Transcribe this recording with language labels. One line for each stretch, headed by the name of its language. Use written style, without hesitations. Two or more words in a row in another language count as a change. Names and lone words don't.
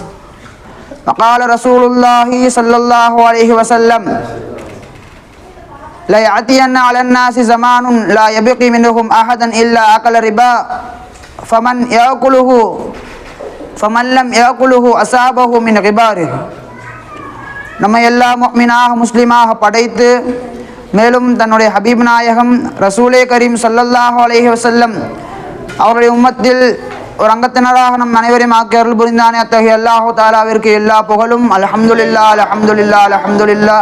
Arabic: فقال رسول الله صلى الله عليه وسلم لا يأتين على الناس زمان لا يبقي منهم أحدا إلا أكل الربا فمن لم يأكله أصابه من غباره.
Tamil: நம்ம எல்லா முஃமினாக முஸ்லிமாக படைத்து மேலும் தன்னுடைய ஹபீப் நாயகம்
Arabic: رسول كريم صلى الله عليه وسلم
Tamil: அவருடைய உம்மத்தில் ஒரு அங்கத்தினராக நம் அனைவரையும் ஆக்கி அருள் புரிந்தானே. அத்தகைய அல்லாஹு தஆலாவிற்கு எல்லா புகழும்.
Arabic: الحمد لله الحمد لله الحمد لله.